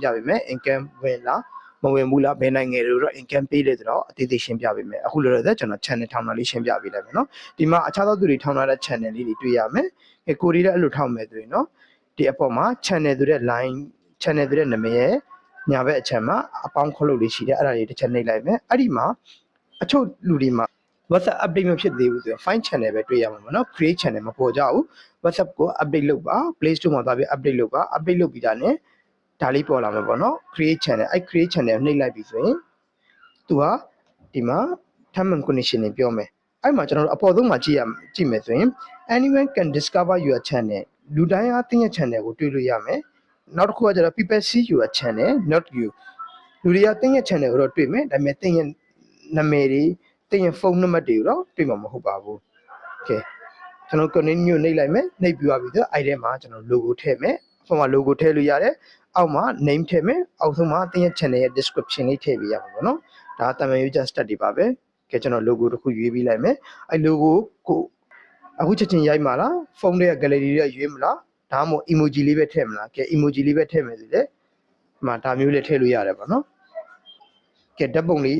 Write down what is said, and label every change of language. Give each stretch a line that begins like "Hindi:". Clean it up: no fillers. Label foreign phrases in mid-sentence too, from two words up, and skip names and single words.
Burmese: ပေးမယ် income ဝင်လားမဝင်ဘူးလားဘယ်နိုင်ငံတွေတော့ income ပေးတယ်ဆိုတော့အသေးသေးရှင်းပြပေးမယ်အခုလောလောဆယ်ကျွန်တော် channel ထောင်တာလေးရှင်းပြပေးလိုက်မယ်နော်ဒီမှာအခြားသောသူတွေထောင်ထားတဲ့ channel လေးတွေတွေ့ရမယ်ကိုရီးလည်းအဲ့လိုထောင်မယ်ဆိုရင်နော်ဒီအပေါ်မှာ channel ဆိုတဲ့
English: line channel
Burmese: ဆိုတဲ့နာမည်ရဲ့ညာဘက်အချက်မှာအပေါင်းခလုတ်လေးရှိတယ်အဲ့ဒါလေးတစ်ချက်နှိပ်လိုက်မယ်အဲ့ဒီမှာအချို့လူတွေမှာ WhatsApp update မဖြစ်သေး ဘူးဆိုတော့
English: find channel
Burmese: ပဲတွေ့ရမှာပေါ့နော်
English: create channel
Burmese: မပေါ်ကြဘူး WhatsApp ကို update လုပ်ပါ Play Store မှာသွားပြီး update လုပ်ပါ update လုပ်ပြီးတာနဲ့ ဒါလေးပေါ်လာမှာပေါ့နော်
English: create channel
Burmese: အဲ့
English: create channel
Burmese: ကိုနှိပ်လိုက်ပြီဆိုရင်သူကဒီမှာ
English: term and condition
Burmese: တွေပြောမယ်အဲ့မှာကျွန်တော်တို့အပေါ်ဆုံးမှာကြည့်မယ်ဆိုရင်
English: anyone can discover your channel
Burmese: လူတိုင်းအားတင်းရဲ့ channel ကိုတွေ့လို့ရမယ်နောက်တစ်ခုကကျတော့
English: people see your channel not you
Burmese: လူတွေကတင်းရဲ့ channel ကိုတော့တွေ့မယ်ဒါပေမဲ့တင်းရဲ့နာမည်တွေတင်းရဲ့ဖုန်းနံပါတ်တွေကိုတော့တွေ့မှာမဟုတ်ပါဘူး okay ကျွန်တော် continue နှိပ်လိုက်မယ်နှိပ်ပြီး သွားပြီဆိုတော့အဲ့ထဲမှာကျွန်တော် logo ထည့်မယ်အပေါ်မှာ logo ထည့်လို့ရတယ်အောက်မှာ name ထည့်မယ်အောက်ဆုံးမှာတင်းရဲ့ channel ရဲ့ description လေးထည့်ပေးရမှာပေါ့နော်ဒါတမန်
English: user stat
Burmese: တွေပါပဲကဲကျွန်တော် logo တစ်ခုရွေးပြီးလိုက်မယ်အဲ့ logo ကိုအခုချက်ချင်းရိုက်မှာလားဖုန်းထဲက gallery တွေကရွေးမလားဒါမှမဟုတ် emoji လေးပဲထည့်မလားကဲ emoji လေးပဲထည့်မယ်ဆိုလေဒီမှာဒါမျိုးလေးထည့်လို့ရတယ်ပေါ့နော်ကဲဓာတ်ပုံလေး